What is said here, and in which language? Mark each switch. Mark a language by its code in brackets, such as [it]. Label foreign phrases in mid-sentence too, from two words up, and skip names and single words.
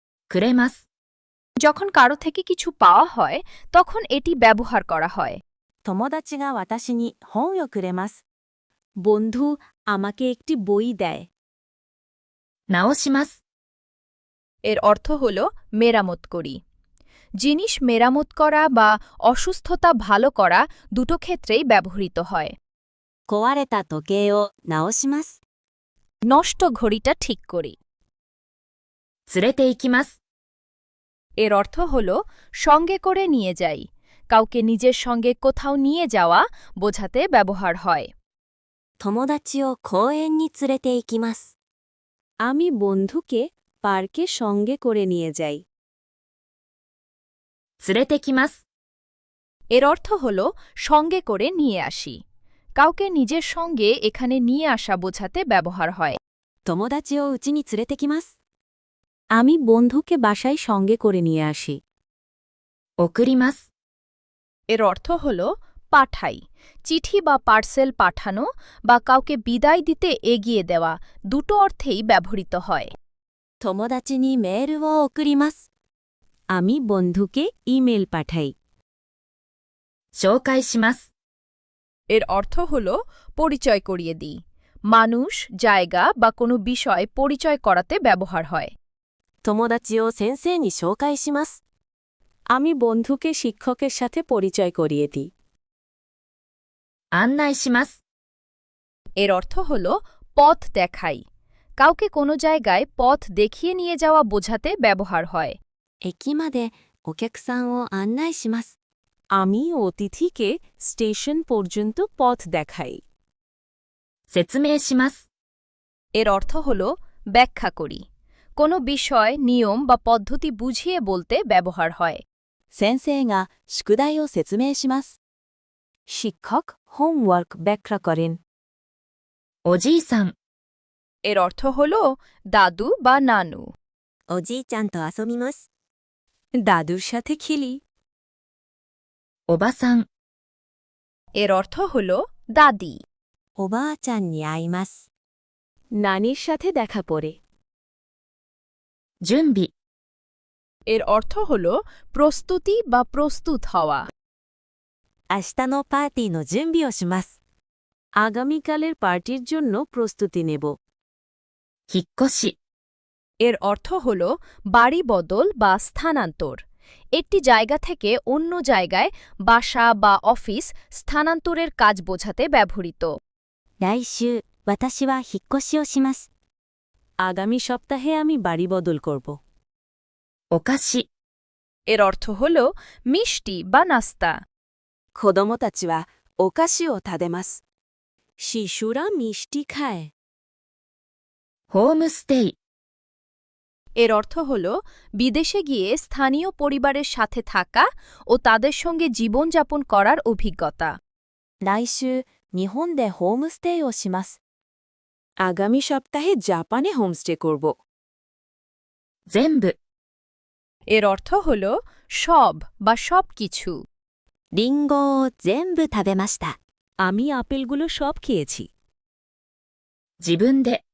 [ja] くれます。 [bn] যখন কারো থেকে কিছু পাওয়া হয় তখন এটি ব্যবহার করা হয়। [ja] 友達が私に本をくれます。 [bn] বন্ধু আমাকে একটি বই দেয়। [ja] 直します。 [bn] এর অর্থ হল মেরামত করি। জিনিস মেরামত করা বা অসুস্থতা ভালো করা দুটো ক্ষেত্রেই ব্যবহৃত হয়। [ja] 壊れた時計を直します。 [bn] নষ্ট ঘড়িটা ঠিক করি। [ja] 連れて行きます。 [bn] এর অর্থ হল সঙ্গে করে নিয়ে যাই। কাউকে নিজের সঙ্গে কোথাও নিয়ে যাওয়া বোঝাতে ব্যবহার হয়। [ja] 友達を公園に連れて行きます。 [bn] আমি বন্ধুকে পার্কে সঙ্গে করে নিয়ে যাই। [ja] 連れてきます。 [bn] এর অর্থ হল সঙ্গে করে নিয়ে আসি। কাউকে নিজের সঙ্গে এখানে নিয়ে আসা বোঝাতে ব্যবহার হয়। [ja] 友達を家に連れてきます。 [bn] আমি বন্ধুকে বাসায় সঙ্গে করে নিয়ে আসি। [ja] 送ります。 [bn] এর অর্থ হল পাঠাই। চিঠি বা পার্সেল পাঠানো বা কাউকে বিদায় দিতে এগিয়ে দেওয়া দুটো অর্থেই ব্যবহৃত হয়। [ja] 友達にメールを送ります。 [bn] আমি বন্ধুকে ইমেল পাঠাই। [ja] 紹介します。 [bn] এর অর্থ হল পরিচয় করিয়ে দিই। মানুষ, জায়গা বা কোনো বিষয় পরিচয় করাতে ব্যবহার হয়। [ja] 友達を先生に紹介します。 [bn] আমি বন্ধুকে শিক্ষকের সাথে পরিচয় করিয়ে দিই। [ja] 案内します。 [bn] এর অর্থ হল পথ দেখাই। কাউকে কোনো জায়গায় পথ দেখিয়ে নিয়ে যাওয়া বোঝাতে ব্যবহার হয়। [ja] 駅までお客さんを案内します。 [bn] আমি অতিথিকে স্টেশন পর্যন্ত পথ দেখাই। [ja] 説明します。 [bn] এর অর্থ হল ব্যাখ্যা করি। কোনো বিষয়, নিয়ম বা পদ্ধতি বুঝিয়ে বলতে ব্যবহার হয়। [ja] 先生が宿題を説明します。 [bn] শিক্ষক হোমওয়ার্ক ব্যাখ্যা করেন। [ja] おじいさん。 [bn] এর অর্থ হল দাদু বা নানু। [ja] おじいちゃんと遊びます。 [bn] দাদুর সাথে খেলি। [ja] おばさん。 [bn] এর অর্থ হল দাদি। [ja] おばあちゃんに会います。 [bn] নানির সাথে দেখা পড়ে। [ja] 準備。 [bn] এর অর্থ হল প্রস্তুতি বা প্রস্তুত হওয়া। [ja] 明日のパーティーの準備をします。 [bn] আগামীকালের পার্টির জন্য প্রস্তুতি নেব। [ja] 引っ越し。 [bn] এর অর্থ হল বাড়ি বদল বা স্থানান্তর। একটি জায়গা থেকে অন্য জায়গায় বাসা বা অফিস স্থানান্তরের কাজ বোঝাতে ব্যবহৃত। [ja] 来週、私は引っ越しをします。 [bn] আগামী সপ্তাহে আমি বাড়ি বদল করব। [ja] お菓子。 [bn] এর অর্থ হল মিষ্টি বা নাস্তা। [ja] 子供たちはお菓子を食べます。 [bn] শিশুরা মিষ্টি খায়। [ja] ホームステイ。 [bn] এর অর্থ হল বিদেশে গিয়ে স্থানীয় পরিবারের সাথে থাকা ও তাদের সঙ্গে জীবনযাপন করার অভিজ্ঞতা। [ja] 来週、日本でホームステイをします。 [bn] আগামী সপ্তাহে জাপানে হোমস্টে করব। [ja] 全部。 [bn] এর অর্থ হল সব বা সব কিছু। [ja] リンゴを全部食べました。 [bn] আমি আপেলগুলো সব খেয়েছি। [ja] 自分で。